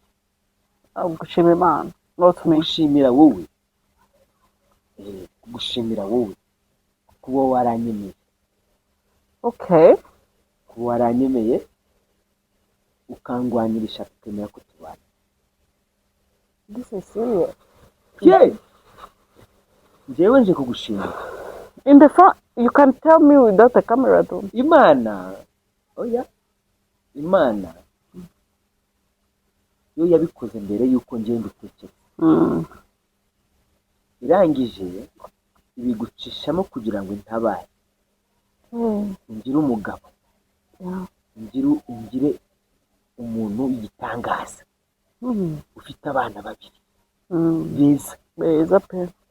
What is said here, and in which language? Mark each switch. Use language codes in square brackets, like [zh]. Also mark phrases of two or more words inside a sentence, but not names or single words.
[rw] Gushima Imana, gushimira wowe, gushimira wowe kuba waranyemeye. Kuba waranyemeye ukangwanirisha tukemera ko tubana. [en] This is serious. [rw] Njyewe nje kugushimira. [en] In the front, you can tell me without a camera though. [rw] Imana yo yabikoze mbere yuko ngiye mbitekereza. Irangije ibigucishamo kugira ngo intabare. Ngire umugabo, ngire umuntu w'igitangaza, ufite abana 2 beza pe.